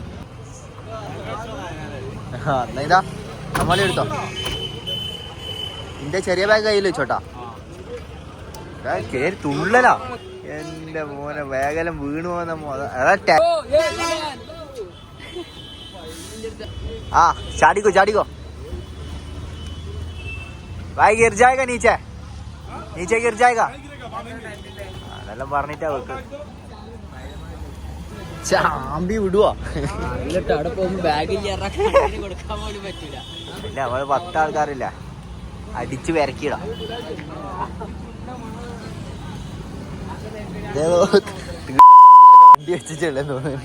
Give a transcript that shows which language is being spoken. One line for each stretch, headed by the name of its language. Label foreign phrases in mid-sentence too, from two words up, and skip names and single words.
Malayalam: എന്നാ ഇതാ നമ്മളെ എടുത്തോ. എന്റെ ചെറിയ ബാഗ് കയ്യിൽ വെച്ചോട്ടാ. കേറി തുള്ളലാ എന്റെ മോനെ. ബാഗെല്ലാം വീണു പോകുന്ന ആ ചാടിക്കോ ചാടിക്കോ.
Hindi: भाई गिर जाएगा नीचे गिर जाएगा.
Malayalam: അതെല്ലാം പറഞ്ഞിട്ടാ വെക്ക്. ചാമ്പി വിടുവാ. ഇല്ല നമ്മള് 10 ആൾക്കാരില്ല, അടിച്ച് വിരക്കിടാം. വണ്ടി വെച്ചിട്ടുള്ളൂ തോന്നുന്നുണ്ട്.